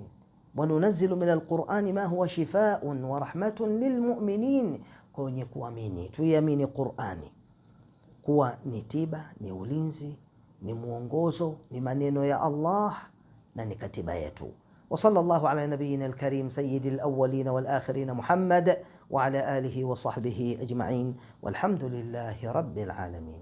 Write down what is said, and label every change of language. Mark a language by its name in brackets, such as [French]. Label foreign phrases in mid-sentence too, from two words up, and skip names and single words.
[Arabic] وننزل من القرآن ما هو شفاء ورحمة للمؤمنين, [Swahili] kwa wenye kuamini. Tuiamini Qur'ani kuwa ni tiba, ni ulinzi, ni mwongozo, ni maneno ya Allah na ni katiba yetu. [Arabic] وصلى الله على نبينا الكريم سيد الأولين والآخرين محمد وعلى آله وصحبه أجمعين والحمد لله رب العالمين.